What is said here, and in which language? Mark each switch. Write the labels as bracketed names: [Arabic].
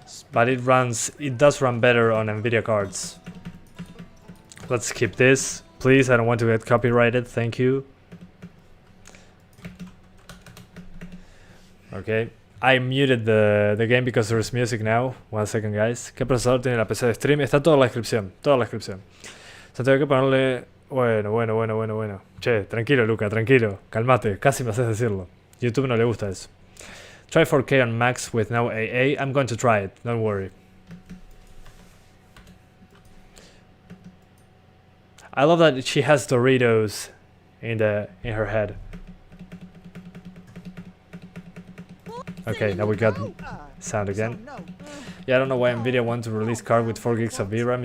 [English] But it does run better on NVIDIA cards. Let's skip this. Please, I don't want to get copyrighted, thank you. Okay, I muted the game because there's music now. 1 second, guys. [Spanish] ¿Qué procesador tiene la PC de stream? Está toda la descripción, Santiago, hay que ponerle... Bueno. Che, tranquilo, Luca, tranquilo. Calmate, casi me haces decirlo. YouTube no le gusta eso. [English] Try 4K on max with no AA. I'm going to try it, don't worry. I love that she has Doritos in her head. Okay, now we got sound again. Yeah, I don't know why Nvidia wants to release card with 4 gigs of VRAM.